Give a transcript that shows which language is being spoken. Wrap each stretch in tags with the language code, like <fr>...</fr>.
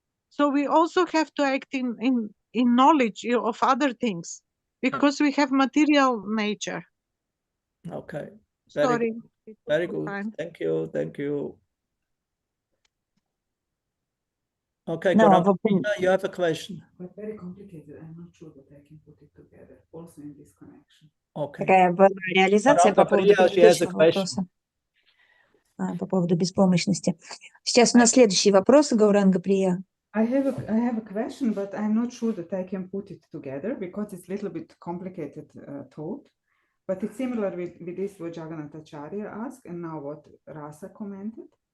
<en>So we also have to act in knowledge of other things, because we have material nature. Okay. Sorry. Very good. Thank you. Okay, No, you have a question. But very complicated. I'm not sure that I can put it together. Also in this connection. Okay.</en> <ru>Такая была реализация по поводу предыдущего вопроса. По поводу беспомощности. Сейчас у нас следующий вопрос, Гауранга Прия.</ru> <en>I have a question, but I'm not sure that I can put it together because it's a little bit complicated thought. But it's similar with this what Jagannath Acharya asked, and now what Rasa commented.</en>